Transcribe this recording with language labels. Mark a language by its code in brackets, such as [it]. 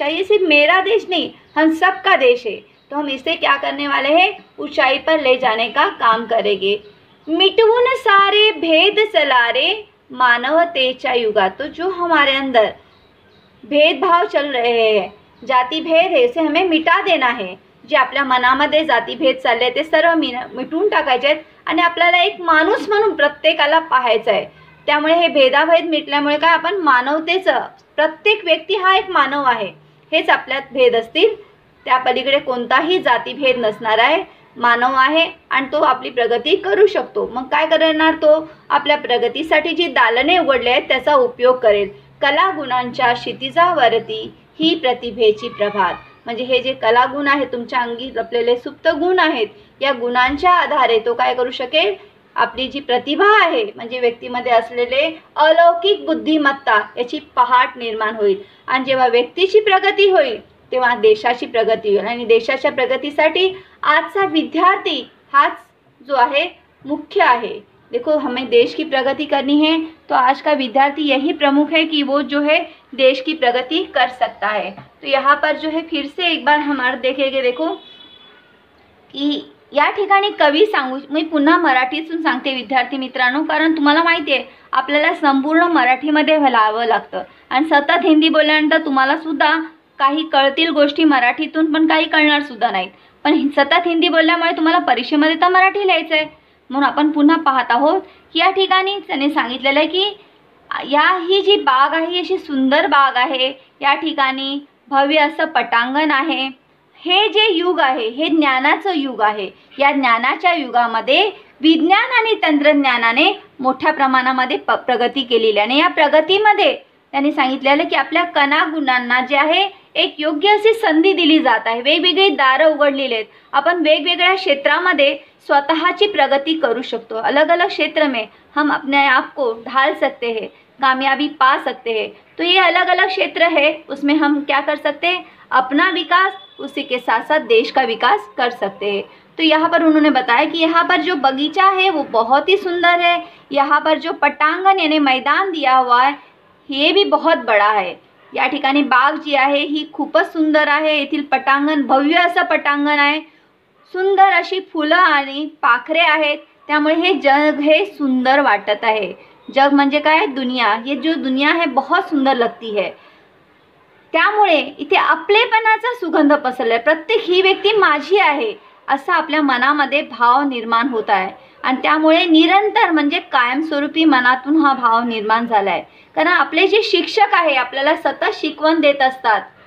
[hi] ये सिर्फ मेरा देश नहीं, हम सबका देश है, तो हम इसे क्या करने वाले हैं, ऊंचाई पर ले जाने का काम करेंगे। [mr] मिटवून सारे भेद चलारे मानवतेच्या युगात, [hi] तो जो हमारे अंदर भेदभाव चल रहे हैं, जाती भेद है, इसे हमें मिटा देना है। [mr] जे आपल्या मनामध्ये जातीभेद चालले ते सर्व मिटून टाकायचे आहेत आणि आपल्याला एक माणूस म्हणून प्रत्येकाला पाहायचं आहे। त्यामुळे हे भेदाभेद मिटल्यामुळे काय, आपण मानवतेचं, प्रत्येक व्यक्ती हा एक मानव आहे, हेच आपल्यात भेद असतील, त्या पलीकडे कोणताही जातीभेद नसणार आहे, मानव आहे आणि तो आपली प्रगती करू शकतो। मग काय करणार, तो आपल्या प्रगतीसाठी जी दालने उघडले आहेत त्याचा उपयोग करेल। कला गुणांच्या क्षितिजावरती ही प्रतिभेची प्रभात, म्हणजे हे जे कलागुण आहेत, तुमच्या अंगी लपलेले सुप्त गुण आहेत, या गुणांच्या आधारे तो काय करू शकेल, आपली जी प्रतिभा आहे म्हणजे व्यक्तीमध्ये असलेले अलौकिक बुद्धिमत्ता याची पहाट निर्माण होईल। आणि जेव्हा व्यक्तीची प्रगती होईल तेव्हा देशाची प्रगती होईल। आणि देशाच्या प्रगतीसाठी आजचा विद्यार्थी हाच जो आहे मुख्य आहे। [hi] देखो, हमें देश की प्रगति करनी है तो आज का विद्यार्थी यही प्रमुख है कि वो जो है देश की प्रगति कर सकता है। तो यहाँ पर जो है फिर से एक बार हमारे देखेंगे, देखो की [mr] या ठिकाणी कवी सांगू, मी पुन्हा मराठीतून सांगते विद्यार्थी मित्रांनो, कारण तुम्हाला माहिती आहे आपल्याला संपूर्ण मराठीमध्ये लावावं लागतं आणि सतत हिंदी बोलल्यानंतर तुम्हाला सुद्धा काही कळतील गोष्टी मराठीतून, पण काही कळणार सुद्धा नाहीत। पण सतत हिंदी बोलल्यामुळे तुम्हाला परीक्षेमध्ये तर मराठी लिहायचं आहे, म्हणून आपण पुन्हा पाहत आहोत की या ठिकाणी त्याने सांगितलेलं आहे की ही जी बाग आहे अशी सुंदर बाग आहे, या ठिकाणी भव्य असं पटांगण आहे। हे जे युग आहे हे ज्ञानाचं युग आहे। या ज्ञानाच्या युगामध्ये विज्ञान आणि तंत्रज्ञानाने मोठ्या प्रमाणामध्ये प्रगती केलेली आहे आणि या प्रगतीमध्ये त्यांनी सांगितलेलं की आपल्या कला गुणांना जे आहे एक योग्य अशी संधी दिली जात आहे, वेगवेगळी दारं उघडलेली आहेत, आपण वेगवेगळ्या क्षेत्रामध्ये स्वतःची प्रगती करू शकतो। [hi] अलग अलग क्षेत्र में हम अपने आप को ढाल सकते हैं, कामयाबी पा सकते हैं। तो ये अलग अलग क्षेत्र है, उसमें हम क्या कर सकते हैं, अपना विकास, उसी के साथ साथ देश का विकास कर सकते हैं। तो यहाँ पर उन्होंने बताया कि यहाँ पर जो बगीचा है वो बहुत ही सुंदर है, यहाँ पर जो पटांगण यानी मैदान दिया हुआ है ये भी बहुत बड़ा है। [mr] या ठिकाणी बाग जी आहे ही खूपच सुंदर आहे, येथील पटांगण भव्य असं पटांगण आहे, सुंदर अशी फुलं आणि पाखरे आहेत, त्यामुळे हे जग हे सुंदर वाटत आहे। जग म्हणजे काय, [hi] दुनिया, ये जो दुनिया है बहुत सुंदर लगती है। [mr] त्यामुळे इथे आपलेपणाचा सुगंध पसरलाय, प्रत्येक ही व्यक्ती माझी आहे असा आपल्या मनामध्ये भाव निर्माण होत आहे आणि त्यामुळे निरंतर म्हणजे कायमस्वरूपी मनातून हा भाव निर्माण झालाय। कारण आपले जे शिक्षक आहे आपल्याला सतत शिकवण देत असतात।